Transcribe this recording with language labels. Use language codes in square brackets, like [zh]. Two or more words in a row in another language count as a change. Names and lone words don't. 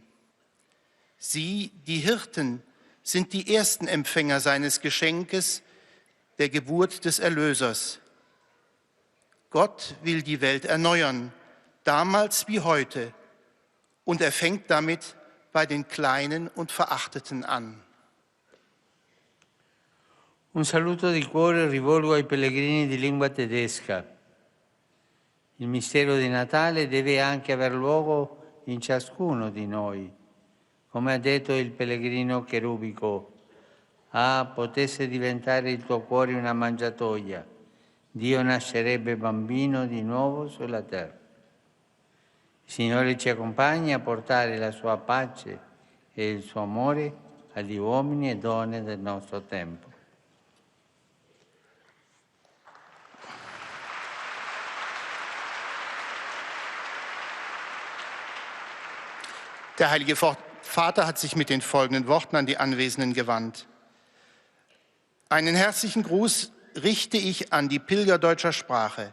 [de] Sie, die Hirten, sind die ersten Empfänger seines Geschenkes, der Geburt des Erlösers. Gott will die Welt erneuern, damals wie heute, und er fängt damit bei den Kleinen und Verachteten an. [it] Un saluto di cuore rivolgo ai pellegrini di lingua tedesca. Il mistero di Natale deve anche aver luogo in ciascuno di noi. Come ha detto il pellegrino cherubico, potesse diventare il tuo cuore una mangiatoia, Dio nascerebbe bambino di nuovo sulla terra. Il Signore ci accompagni a portare la sua pace e il suo amore agli uomini e donne del nostro tempo. [de] Der Heilige Vater hat sich mit den folgenden Worten an die Anwesenden gewandt. Einen herzlichen Gruß richte ich an die Pilger deutscher Sprache.